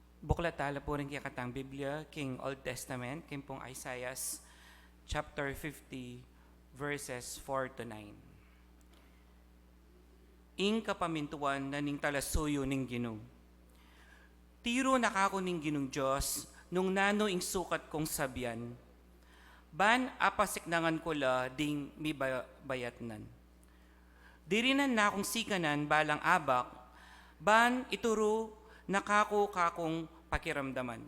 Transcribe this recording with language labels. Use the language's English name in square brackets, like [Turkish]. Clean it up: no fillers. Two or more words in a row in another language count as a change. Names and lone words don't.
[Pampanga] buklat tala po rin kaya katang Biblia, King Old Testament, king pong Isaiah chapter 50, verses 4 to 9. Ing kapamintuan na ning talasuyo ning Ginoo. Tiro nakako ning Ginong Diyos, nung nano ing sukat kong sabyan. Ban apasiknangan ko la ding mi bayatnan. Dirinan na akong sikanan balang abak, ban ituro nakako kakong pakiramdaman.